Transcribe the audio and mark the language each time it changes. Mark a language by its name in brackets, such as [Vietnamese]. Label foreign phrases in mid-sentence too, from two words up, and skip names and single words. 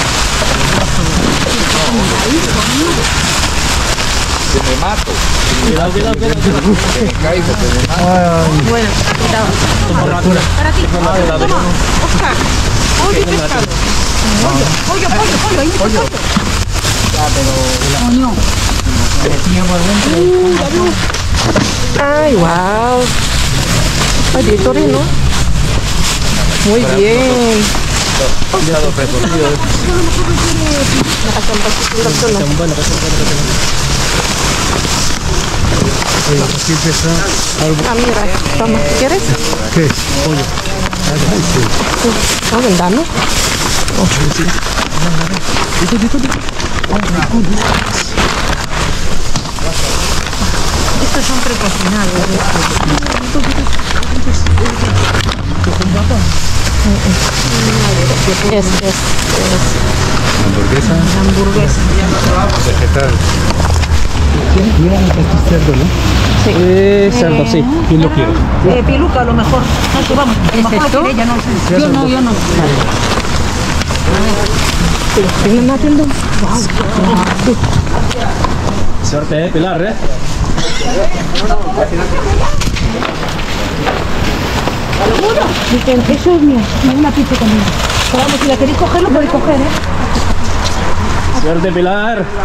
[Spanish] Que me mato. Cuidado. Que me caigo, que me mato. Bueno, cuidado. Para ti. Toma, Oscar. Pollo y pescado. Pollo. Ahí está pollo. Coño. [Filipino] Ay, wow. Ay, dito rin, [Spanish] no? Muy bien. [Filipino] Nakasampas si Tulad to, no? [Spanish] Ah, mira. Toma. ¿Quieres? ¿Qué? [Filipino] Oh, ang dami. [Spanish] Estos son precocinados. Es. Hamburguesa. Vegetal. Cerdo, sí. ¿Quién lo quiere? Piluca a lo mejor. No, vamos. A lo mejor quiere ella, no. Yo no. [Filipino] Tingnan natin doon. [Spanish] Suerte, Pilar, Eso es mío. Una pizza conmigo. Vamos, si la queréis coger, lo podéis coger, Suerte, Pilar.